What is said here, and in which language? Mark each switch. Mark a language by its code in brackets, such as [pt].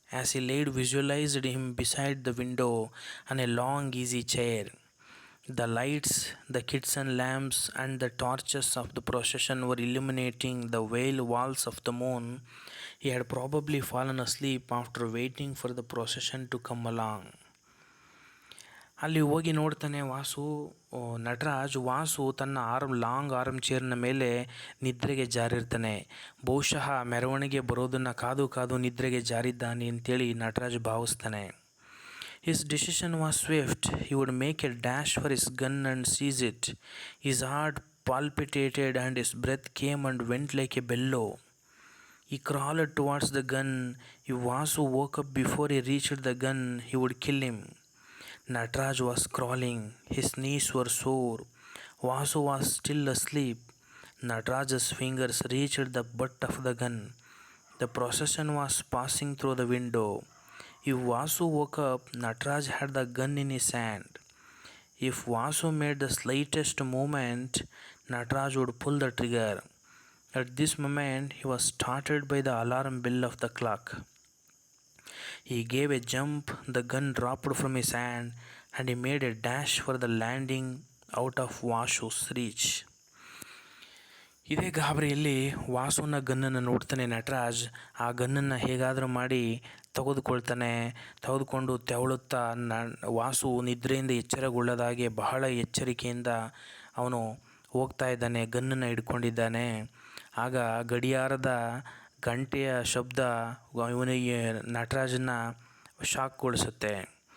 [en] As he laid, visualized him beside the window on a long easy chair. The lights, the kitchen lamps, and the torches of the procession were illuminating the veiled walls of the moon. He had probably fallen asleep after waiting for the procession to come along. [kn] ಅಲ್ಲಿ ಹೋಗಿ ನೋಡ್ತಾನೆ ವಾಸು ತನ್ನ long arm ಚೇರ್ನ ಮೇಲೆ ನಿದ್ರೆಗೆ ಜಾರಿರ್ತಾನೆ. ಬಹುಶಃ ಮೆರವಣಿಗೆ ಬರೋದನ್ನು ಕಾದು ನಿದ್ರೆಗೆ ಜಾರಿದ್ದಾನೆ ಅಂತೇಳಿ Nataraj ಭಾವಿಸ್ತಾನೆ. [en] His decision was swift. He would make a dash for his gun and seize it. His heart palpitated and his breath came and went like a bellow. He crawled towards the gun. If Vasu woke up before he reached the gun, he would kill him. Nataraj was crawling. His knees were sore. Vasu was still asleep. Nataraj's fingers reached the butt of the gun. The procession was passing through the window. If Vasu woke up, Nataraj had the gun in his hand. If Vasu made the slightest movement, Nataraj would pull the trigger. At this moment, he was startled by the alarm bell of the clock. He gave a jump, the gun dropped from his hand, and he made a dash for the landing out of Vasu's reach. [kn] ಇದೇ ಗಾಬರಿಯಲ್ಲಿ ವಾಸುನ ಗನ್ನನ್ನು ನೋಡ್ತಾನೆ ನಟರಾಜ್. ಆ ಗನ್ನನ್ನು ಹೇಗಾದರೂ ಮಾಡಿ ತೆಗೆದುಕೊಂಡು ತೆವಳುತ್ತಾ ವಾಸು ನಿದ್ರೆಯಿಂದ ಎಚ್ಚರಗೊಳ್ಳದಾಗೆ ಬಹಳ ಎಚ್ಚರಿಕೆಯಿಂದ ಅವನು ಹೋಗ್ತಾ ಇದ್ದಾನೆ, ಗನ್ನನ್ನು ಹಿಡ್ಕೊಂಡಿದ್ದಾನೆ. ಆಗ ಗಡಿಯಾರದ ಗಂಟೆಯ ಶಬ್ದ ಇವನಿಗೆ ನಟರಾಜನ ಶಾಕ್ಗೊಳಿಸುತ್ತೆ.